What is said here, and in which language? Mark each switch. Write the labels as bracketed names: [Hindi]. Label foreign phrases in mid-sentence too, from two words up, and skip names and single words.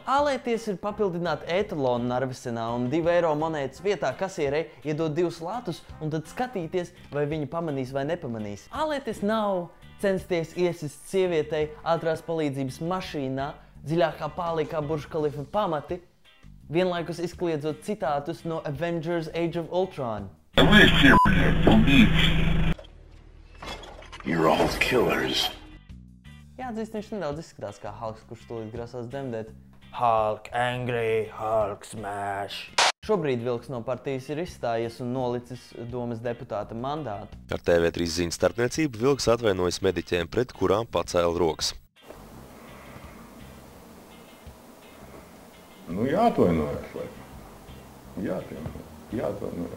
[Latvian] Ālēties ir papildināt etalonu Narvesenā un 2 eiro monētas vietā kasierei iedot 2 latus un tad skatīties, vai viņi pamanīs vai nepamanīs. Ālēties nav censties iesist sievietei ātrās palīdzības mašīnā, dziļākā pālī kā Burj Khalifa pamati, vienlaikus izkliedzot citātus no Avengers Age of Ultron. [English] You're all killers. [Latvian] Jāatzīst, viņš nedaudz izskatās kā Hulks, kurš tūlīt grasās demdēt. [English] Hulk angry, Hulk smash. [Latvian] Šobrīd Vilks no partijas ir izstājies un nolicis domas deputāta mandātu. Ar TV3 ziņu starpniecību Vilks atvainojas mediķiem, pret kurām pacēla rokas. Nu, jāatvainojas, laikam. Jāatvainojas.